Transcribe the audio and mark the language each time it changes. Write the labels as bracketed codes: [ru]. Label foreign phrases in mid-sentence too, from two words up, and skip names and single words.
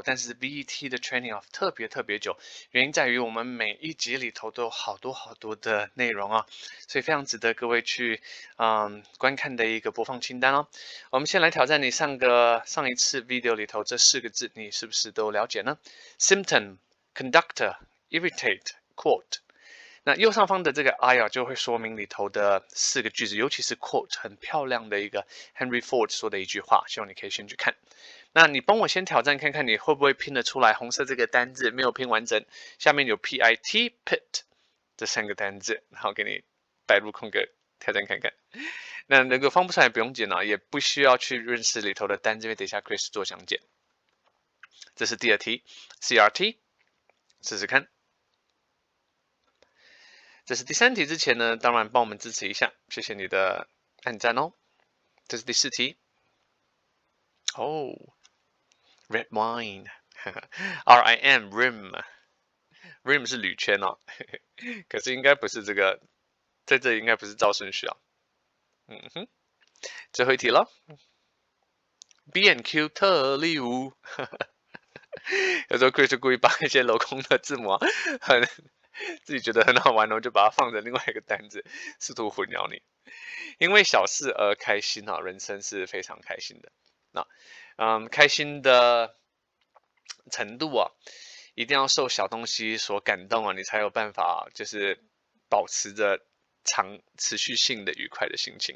[zh] 但是 VET 的 training 特別久，原因在於我們每一集裡頭都有好多的內容啊，所以非常值得各位去觀看的一個播放清單哦。我們先來挑戰你上一次 video 裡頭這4個字，你是不是都了解呢？ [en] Symptom、conductor、irritate、quote。 [zh] 那右上方的這個 I 啊，就會說明裡頭的4個句子，尤其是 quote 很漂亮的一個 Henry Ford 說的一句話，希望你可以先去看。那你幫我先挑戰看看，你會不會拼得出來？紅色這個單字沒有拼完整，下面有 PIT pit 這3個單字，然後給你擺入空格，挑戰看看。那如果放不出來不用緊啊，也不需要去認識裡頭的單字，因為等一下 Chris 做講解。這是第2題 CRT， 試試看。這是第3題之前呢，當然幫我們支持一下，謝謝你的按讚哦。這是第4 題。 [en] Red wine， [zh] RIM rim 是鋁圈哦，可是應該不是這個，在這裡應該不是照順序啊。最後一題了。B&Q 特禮物，有時候 Chris 就故意把一些鏤空的字母自己覺得很好玩哦，就把它放成另外一個單字，試圖混淆你。因為小事而開心啊，人生是非常開心的。開心的程度啊，一定要受小東西所感動啊，你才有辦法就是保持着持續性的愉快的心情。